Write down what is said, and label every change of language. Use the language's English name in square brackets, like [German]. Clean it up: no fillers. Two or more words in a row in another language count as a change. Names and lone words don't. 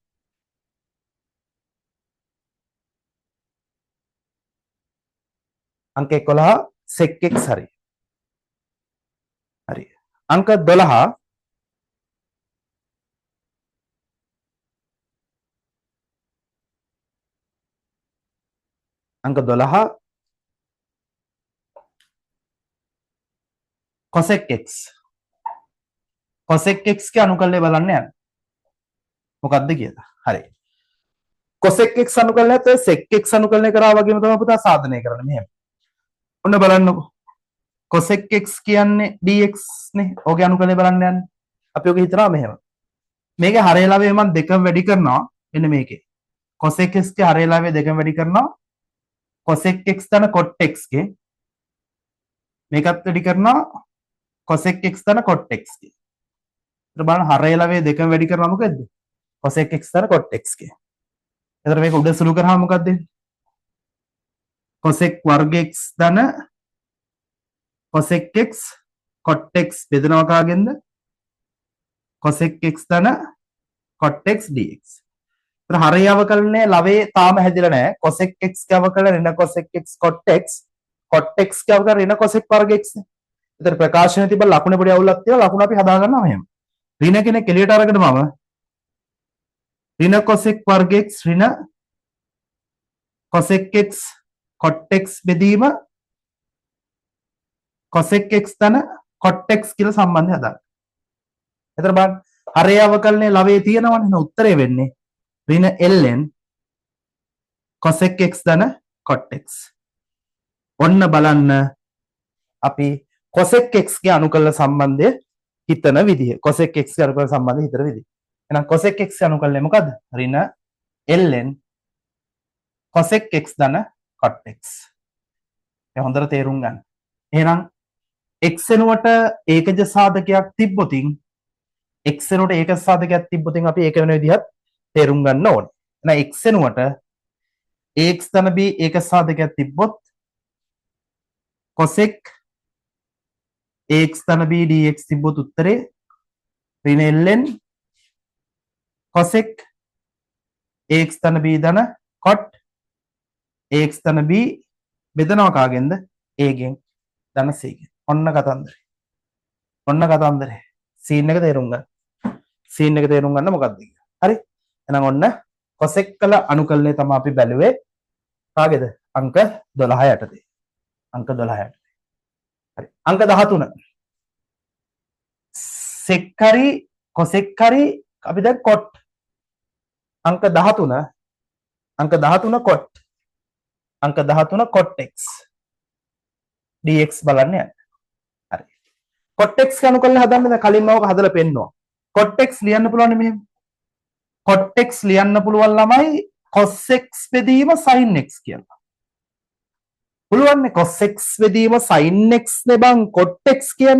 [Sinhala] අංක 11 sec x හරි. හරි. අංක 12 අංක 12 cosec x. cosec x ගේ අනුකලනය බලන්න යන්න. මොකක්ද කියලා. හරි. cosec x අනුකලනයත් ඔය sec x අනුකලනය කරා වගේම තමයි පුතා සාධනය කරන්නේ මෙහෙම. ඔන්න බලන්නකෝ. cosec x කියන්නේ dx නේ. ඕකේ අනුකලනය බලන්න යන්න. අපි ඔක හිතනවා මෙහෙම. මේකේ හරය ලවයේ මම දෙකම වැඩි කරනවා. මෙන්න මේකේ. cosec x ගේ හරය ලවයේ දෙකම වැඩි කරනවා. cosec x ධන cot x ගේ මේකත් වැඩි කරනවා cosec x ධන cot x ගේ. ඊට බලන්න හරය ලවයේ දෙකම වැඩි කරනවා මොකද්ද? cosec x ධන cot x ගේ. එතකොට මේක උඩ සුළු කරාම මොකක්ද වෙන්නේ? cosec වර්ග x ධන cosec x cot x බෙදනවා කාගෙන්ද? cosec x ධන cot x dx. හරය අවකලනයේ ලවයේ තාම හැදිලා නැහැ. cosec x ගේ අවකලන ඍණ cosec x cot x x ගේ අවකලන ඍණ cosec වර්ග x නේ. ඒතර ප්‍රකාශනයේ තිබ්බ ලකුණේ පොඩි අවුලක් තියෙනවා. ලකුණ අපි හදා ගන්නවා මෙහෙම. ඍණ කෙනෙක් එළියට අරගෙන මම ඍණ cosec වර්ග x ඍණ cosec x cot x බෙදීම cosec x ධන cot x කියලා සම්බන්ධය හදාගන්න. එතන බලන්න හරය අවකලනයේ ලවයේ තියෙනවනේ. එහෙනම් උත්තරේ වෙන්නේ ඍණ ln cosec x ධන cot x. ඔන්න බලන්න අපි cosec x ගේ අනුකලන සම්බන්ධය හිතන විදිහ. cosec x ගේ අනුකලන සම්බන්ධය හිතන විදිහ. එහෙනම් cosec x ගේ අනුකලනය මොකද්ද? ඍණ ln cosec x ධන cot x. මේ හොඳට තේරුම් ගන්න. එහෙනම් x වෙනුවට ඒකජ සාධකයක් තිබ්බොතින් x වෙනුවට ඒකජ සාධකයක් තිබ්බොතින් අපි ඒක වෙන විදිහත් තේරුම් ගන්න ඕනේ. එහෙනම් x වෙනුවට ax ධන b ඒකජ සාධකයක් තිබ්බොත් cosec ax ධන b dx තිබ්බොත් උත්තරේ ඍණ ln cosec ax ධන b ධන cot ax ධන b බෙදනවා කාගෙන්ද? a ගෙන් ධන c ගෙන්. ඔන්න කතන්දරේ. ඔන්න කතන්දරේ. සීන් එක තේරුම් ගන්න. සීන් එක තේරුම් ගන්න මොකක්ද කියලා. හරි? එහෙනම් ඔන්න cosec කළ අනුකලනය තමයි අපි බැලුවේ. කාගේද? අංක 12 යටතේ. අංක 12 යටතේ. හරි. අංක 13. sec හරි cosec හරි අපි දැන් cot. අංක 13 cot. අංක 13 cot x dx බලන්න යන්න. හරි. cot x ක අනුකලනය හදන්න දැන් කලින්ම ඔක හදලා පෙන්නවා. cot x ලියන්න පුළුවන් මෙහෙම. cot x ලියන්න පුළුවන් ළමයි cos x බෙදීම sin x කියලා. පුළුවන් නේ cos x බෙදීම sin x නේ බං cot x කියන්නේ.